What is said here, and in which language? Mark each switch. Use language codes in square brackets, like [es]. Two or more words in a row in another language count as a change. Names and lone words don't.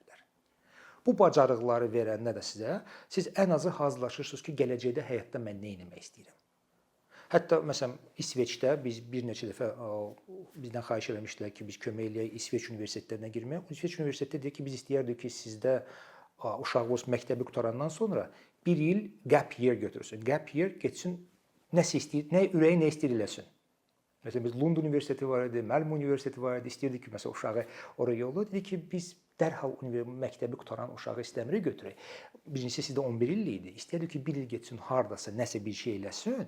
[az] Bu bacarıqları verəndə də siz ən azı hazırlaşırsınız ki, gələcəkdə həyatda mən nə etmək istəyirəm. Hətta məsələn İsveçdə biz bir neçə dəfə bizdən xahiş eləmişdilər ki, biz kömək eləyək İsveç universitetlərinə girməyə. İsveç universiteti dedi ki, biz istəyərdik ki, sizdə uşağınız məktəbi qutarandan sonra 1 il [en] gap year [az] götürsün. [en] Gap year [az] getsin nəsə istəyir, nə ürəyi nə istəyir eləsin. Məsələn biz Lund Universiteti var idi, Melbourne Universiteti var idi. İstəyirdik ki, məsələn uşağı oraya yolla. Dedi ki, biz dərhal məktəbi qutaran uşağı istəmirik götürək. Birincisi sizdə 11 illik idi. İstəyirdik ki, 1 il getsin hardasa nəsə bir şey eləsin.